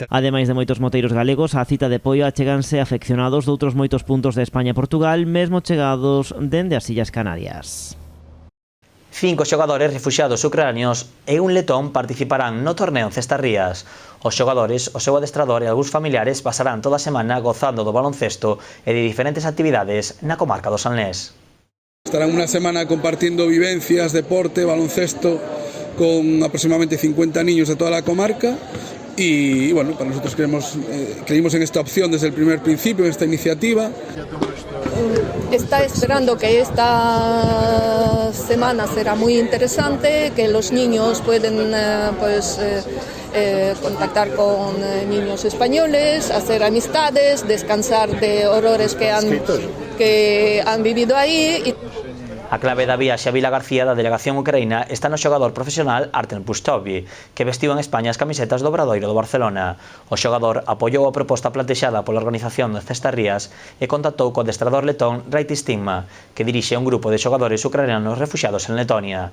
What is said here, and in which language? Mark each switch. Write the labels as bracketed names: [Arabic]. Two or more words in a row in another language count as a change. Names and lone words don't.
[Galician] Ademais de moitos moteiros galegos, a cita de Poio acheganse afeccionados de outros moitos puntos de España e Portugal, mesmo chegados dende as Illas Canarias. 5 xogadores refuxiados ucranianos e un letón participarán no torneo en Cestarrías. Os xogadores, o seu adestrador e algúns familiares pasarán toda a semana gozando do baloncesto e de diferentes actividades na comarca do Salnés. [Spanish] Estarán una semana compartiendo vivencias, deporte, baloncesto con aproximadamente 50 niños de toda la comarca y bueno, para nosotros creímos en esta opción desde el primer principio, en esta iniciativa. Está esperando que esta semana será muy interesante, que los niños pueden contactar con niños españoles, hacer amistades, descansar de horrores que han vivido ahí. [Galician] A clave da viaxe a Vila García da delegación ucraína está no xogador profesional Artem Pustovi, que vestiu en España as camisetas do Obradoiro do Barcelona. O xogador apoiou a proposta plantexada pola organización de Cestarrías e contactou co adestrador letón Raiti Stigma, que dirixe un grupo de xogadores ucranianos refuxiados en Letonia.